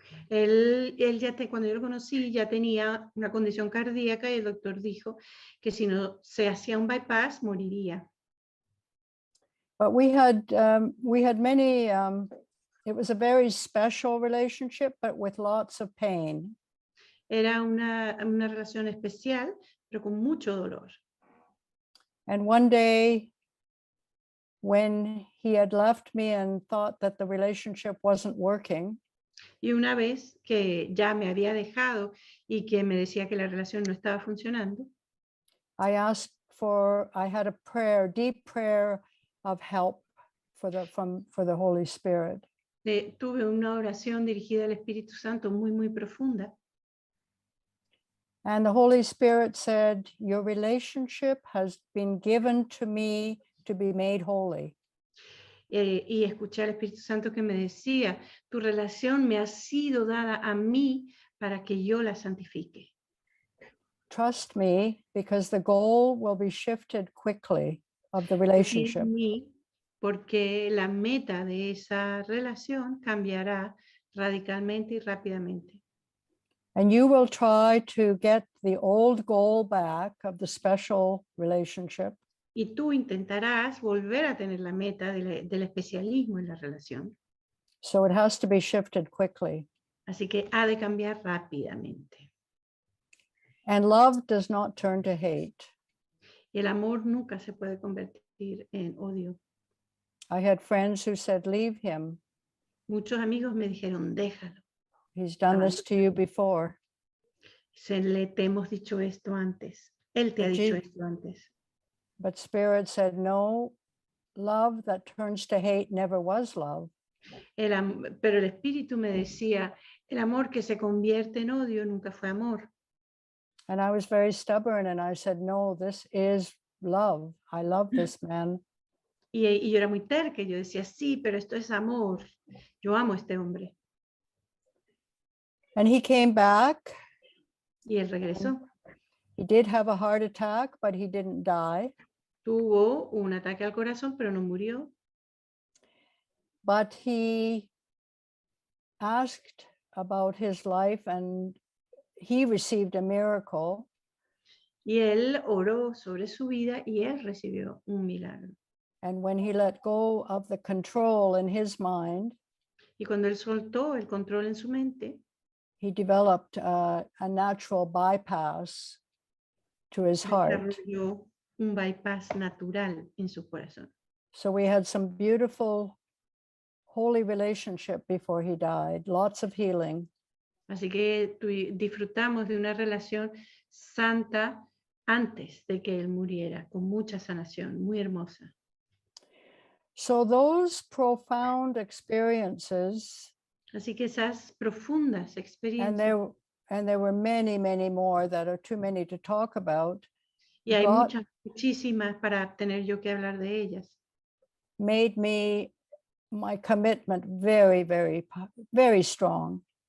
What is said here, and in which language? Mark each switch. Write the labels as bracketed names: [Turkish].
[Spanish] Cuando yo lo conocí, ya tenía una condición cardíaca y el doctor dijo que si no se hacía un bypass, moriría. [English] But we had many, it was a very special relationship, but with lots of pain. [Spanish] Era una relación especial, pero con mucho dolor. [English] And one day, when he had left me and thought that the relationship wasn't working, [Spanish] Y una vez que ya me había dejado y que me decía que la relación no estaba funcionando, [English] I had a prayer, deep prayer of help for the Holy Spirit. [Spanish] tuve una oración dirigida al Espíritu Santo muy, muy profunda. [English] And the Holy Spirit said, your relationship has been given to me to be made holy. [Spanish] Y escuché al Espíritu Santo que me decía, tu relación me ha sido dada a mí para que yo la santifique. [English] Trust me, because the goal will be shifted quickly of the relationship. [Spanish] En mí, porque la meta de esa relación cambiará radicalmente y rápidamente. [English] And you will try to get the old goal back of the special relationship. [Spanish] Y tú intentarás volver a tener la meta del especialismo en la relación. [English] So it has to be shifted quickly. [Spanish] Así que ha de cambiar rápidamente. [English] And love does not turn to hate. [Spanish] Y el amor nunca se puede convertir en odio. [English] I had friends who said, leave him. [Spanish] Muchos amigos me dijeron, déjalo. [English] He's done this to you before. [Spanish] Te hemos dicho esto antes. Él te ha [English] But [Spanish] dicho [English] Jesus- [Spanish] esto antes. [English] But Spirit said, no, love that turns to hate never was love. [Spanish] Pero el Espíritu me decía, el amor que se convierte en odio nunca fue amor. [English] And I was very stubborn and I said, no, this is love. I love this man. [Spanish] Y yo era muy terca, yo decía, sí, pero esto es amor. Yo amo a este hombre. [English] And he came back. [Spanish] Y él regresó. [English] He did have a heart attack, but he didn't die. [Spanish] Tuvo un ataque al corazón, pero no murió. [English] But he asked about his life and he received a miracle. [Spanish] Y él oró sobre su vida y él recibió un milagro. [English] And when he let go of the control in his mind, [Spanish] Y cuando él soltó el control en su mente, [English] he developed a natural bypass to his heart. [Spanish] desarrolló un bypass natural en su corazón. [English] So we had some beautiful, holy relationship before he died, lots of healing. [Spanish] Así que disfrutamos de una relación santa antes de que él muriera, con mucha sanación, muy hermosa. [English] So those profound experiences, [Spanish] Así que esas profundas [English] and [Spanish] experiencias, [English] there were many, many more that are too many to talk about, [Spanish] y hay [English] God [Spanish] muchísimas para tener yo que hablar de ellas, [English] made my commitment very, very, very strong.